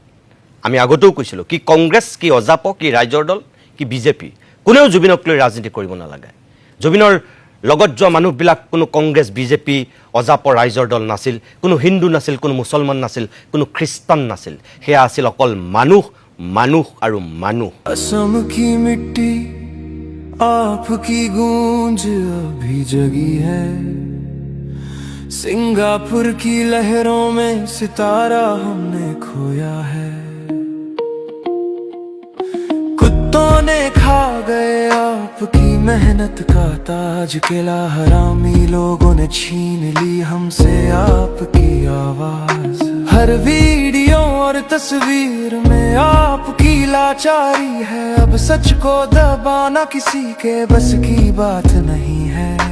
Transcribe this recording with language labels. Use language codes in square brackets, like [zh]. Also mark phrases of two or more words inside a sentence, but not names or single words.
[as] আমি আগতেও কৈছিলোঁ, কি কংগ্ৰেছ, কি অজাপ, কি ৰাইজৰ দল, কি বিজেপি, কোনেও জুবিনক লৈ ৰাজনীতি কৰিব নালাগে। জুবিনৰ লগত যোৱা মানুহবিলাক কোনো কংগ্ৰেছ, বিজেপি, অজাপ, ৰাইজৰ দল নাছিল, কোনো হিন্দু নাছিল, কোনো মুছলমান নাছিল, কোনো খ্ৰীষ্টান নাছিল। সেয়া আছিল অকল মানুহ, মানুহ আৰু মানুহ। [hi] असम की मिट्टी आपकी गूंज अभी जगी है, सिंगापुर की लहरों में सितारा हमने खोया है, कुत्तों ने खा गए आपकी मेहनत का ताज, किला हरामी लोगों ने छीन ली हमसे आपकी आवाज, हर वीडियो और तस्वीर में आपकी लाचारी है, अब सच को दबाना किसी के बस की बात नहीं है।